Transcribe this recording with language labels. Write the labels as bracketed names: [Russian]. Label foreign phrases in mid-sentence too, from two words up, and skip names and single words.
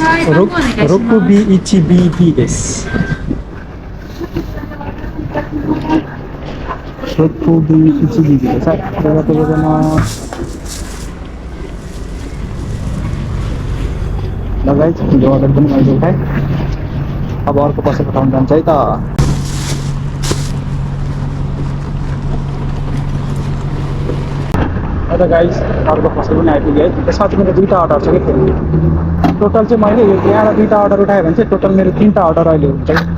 [Japanese] 六 B1BB です。六 B1BB です。はい、ありがとうございます。 [Nepali] गाइस यो अर्डर पनि मैले उठाएँ अब अर्को पसल उठाउन जान्छ है त गाइस अर्को पसल पनि आइपुग्यो है त्यसमा चाहिँ मेरो 2टा अर्डर छ कि फेरि टोटल चाहिँ मैले यो यहाँ 2टा अर्डर उठाएँ भने चाहिँ टोटल मेरो 3टा अर्डर अहिले हुन्छ